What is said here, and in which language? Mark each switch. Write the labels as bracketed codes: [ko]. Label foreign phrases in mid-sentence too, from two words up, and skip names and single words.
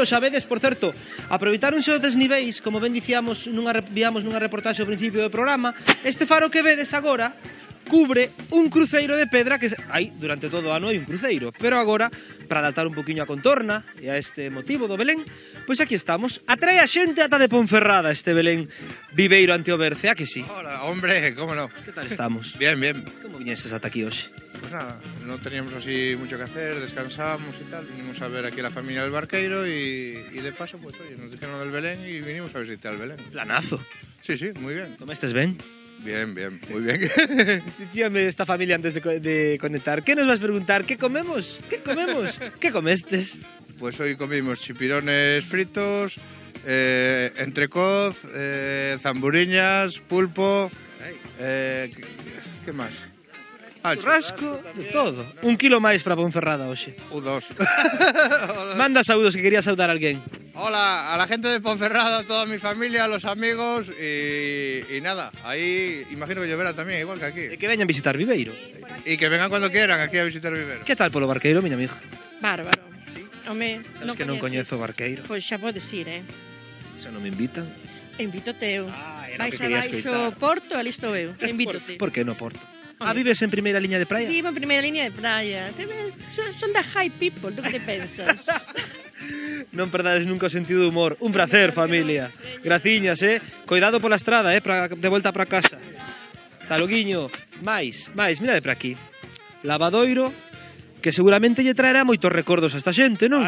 [gl] Xa vedes, por certo, aproveitáronse os desniveis, como ben dicíamos, víamos nunha reportaxe ao principio do programa. Este faro que vedes agora cubre un cruceiro de pedra que hai durante todo o ano hai un cruceiro, pero agora, para adaptar un poquinho a contorna e a este motivo do Belén, pois aquí estamos. Atrae a xente ata de Ponferrada este Belén Viveiro ante o Berce, a que sí? [es] Hola, hombre, cómo no. [gl] Que tal estamos? [es] Bien, bien. [gl] Como viñestes ata aquí hoxe? [es] Pues nada, no teníamos así mucho que hacer, descansamos y tal, vinimos a ver aquí a la familia del Barqueiro y de paso, pues oye, nos dijeron del Belén y vinimos a visitar el Belén. [gl] Planazo. [es] Sí, sí, muy bien. [gl] Comestes ben? [es] Bien, bien, muy bien. [gl] Dicíame esta familia antes de conectar, ¿qué nos vas a preguntar? ¿Qué comemos? ¿Qué comemos? ¿Qué comestes? [es] Pues hoy comimos chipirones fritos, entrecot, zamburiñas, pulpo, ¿qué más? Churrasco, de todo. [gl] 1 kilo máis para Ponferrada hoxe. O 2. Manda saúdos, que quería saudar a alguén. [es] Hola, a la gente de Ponferrada, a toda mi familia, a los amigos y nada, ahí imagino que lloverá también, igual que aquí. [gl] E que veñan a visitar Viveiro. [es] Y que vengan cuando quieran aquí a visitar Viveiro. [gl] Que tal polo Barqueiro, miña amiga? Bárbaro. Home, Sabes que non coñezo o Barqueiro. Pois xa podes ir, Xa non me invitan. Invítote eu. Era o Vais que quería abaixo escoitar. Porto, ali estou eu. Invítote. Por que no Porto? Vives en primeira liña de praia? Vivo en primeira liña de praia. Son da [en] high people, [gl] tú que te pensas? Non perdades nunca o sentido do humor. Un placer, familia. Graciñas, Cuidado pola estrada, de volta para casa. Zaloguiño. máis, mirade para aquí. Lavadoiro, que seguramente lle traerá moitos recordos a esta xente, non?